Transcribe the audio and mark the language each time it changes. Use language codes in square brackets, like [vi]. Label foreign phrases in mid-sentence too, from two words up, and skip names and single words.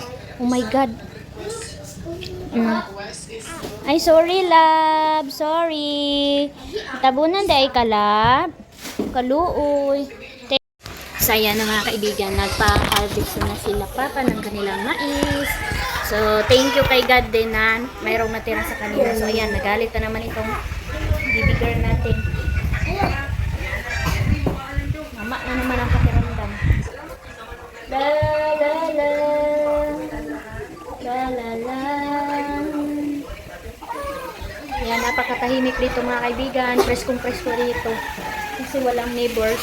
[en] Oh my God. Ay, sorry, love. Sorry. [tl] Natabunan dahil ka, love. Kaluoy. Saya na mga kaibigan, nagpa-harvest na sila papa ng kanilang mais. [en] So, thank you [tl] kay God din na mayroong natira sa kanila. So, ayan, nagalit na naman itong baby girl natin. Mama na naman ang pakiramdam. La la la. La la la. Ayan, napakatahimik dito mga kaibigan. Preskong presko dito. Kasi walang neighbors.